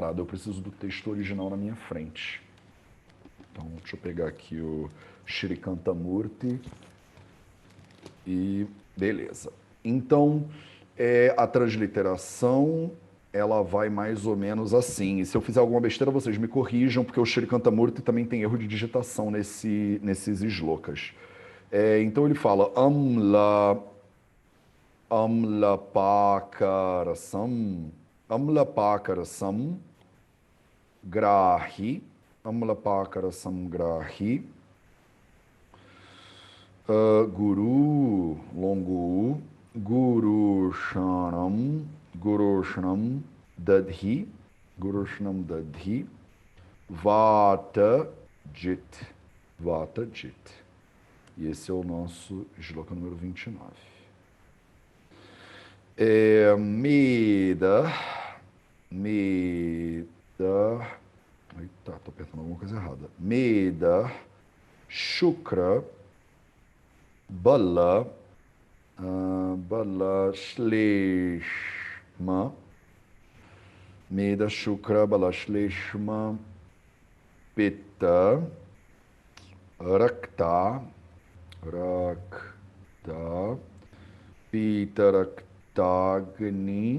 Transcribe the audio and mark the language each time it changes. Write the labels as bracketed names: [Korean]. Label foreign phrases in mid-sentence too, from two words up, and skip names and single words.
[Portuguese] Eu preciso do texto original na minha frente. Então deixa eu pegar aqui o Shri Kantamurti e beleza. Então, a transliteração, ela vai mais ou menos assim. E se eu fizer alguma besteira, vocês me corrijam, porque o Shri Kantamurti também tem erro de digitação nesses shlokas. Então ele fala [Sanskrit] Amlapakarasam Grahi Amlapakarasam Grahi Guru, [Portuguese] longo [Sanskrit] Guru Shanam Dadhi Vata Jit. [Portuguese] E esse é o nosso shloka número 29. Meda. Eita, tô apertando alguma coisa errada. [Sanskrit] Meda Shukra Bala Shleshma Meda Shukra Bala Shleshma Pitta Rakta Pitta Raktagni.